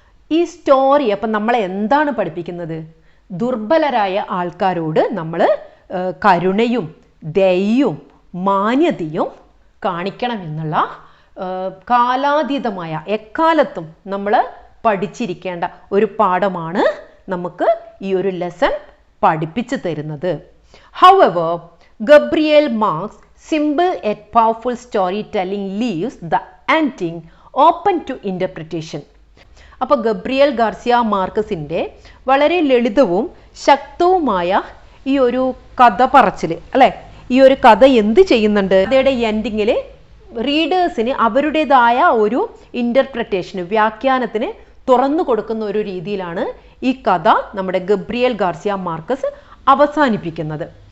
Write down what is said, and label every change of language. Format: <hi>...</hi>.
<ml>ഈ സ്റ്റോറി അപ്പം നമ്മളെ എന്താണ് പഠിപ്പിക്കുന്നത്? ദുർബലരായ ആൾക്കാരോട് നമ്മൾ കരുണയും ദയയും മാന്യതയും കാണിക്കണമെന്നുള്ള കാലാതീതമായ എക്കാലത്തും നമ്മൾ പഠിച്ചിരിക്കേണ്ട ഒരു പാഠമാണ് നമുക്ക് ഈ ഒരു ലെസൺ പഠിപ്പിച്ചു തരുന്നത്.</ml> <en>However, Gabriel Marx' simple yet powerful storytelling leaves the ending open to interpretation.</en> <ml>അപ്പോൾ ഗബ്രിയേൽ ഗാർസിയ മാർക്കസിൻ്റെ വളരെ ലളിതവും ശക്തവുമായ ഈ ഒരു കഥ പറച്ചിൽ അല്ലേ, ഈ ഒരു കഥ എന്ത് ചെയ്യുന്നുണ്ട്? കഥയുടെ എൻഡിങ്ങിൽ റീഡേഴ്സിന് അവരുടേതായ ഒരു ഇൻ്റർപ്രിറ്റേഷന്, വ്യാഖ്യാനത്തിന് തുറന്നു കൊടുക്കുന്ന ഒരു രീതിയിലാണ് ഈ കഥ നമ്മുടെ ഗബ്രിയേൽ ഗാർസിയ മാർക്കസ് അവസാനിപ്പിക്കുന്നത്.</ml>